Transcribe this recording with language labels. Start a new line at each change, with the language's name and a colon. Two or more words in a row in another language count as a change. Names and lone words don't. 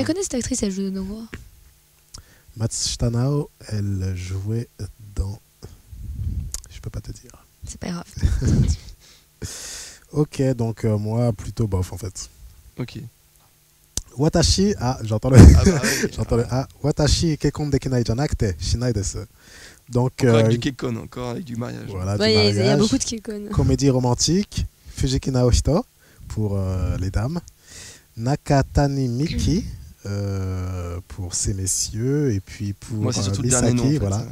French: je la connais cette actrice, elle joue de quoi? Matsushita Nao, elle jouait dans. Je peux pas te dire. C'est pas grave. Ok, donc moi, plutôt bof en fait. Ok. Watashi, j'entends le.
Japanese: 私結婚できないじゃなくてしないです.
French: Donc, avec du kekon, encore avec du mariage. Voilà, du mariage. Il y a beaucoup de kekon. Comédie romantique, Fujiki Naohito pour les dames, Nakatani Miki pour ces messieurs, et puis pour moi, c'est surtout Misaki, le dernier nom, voilà.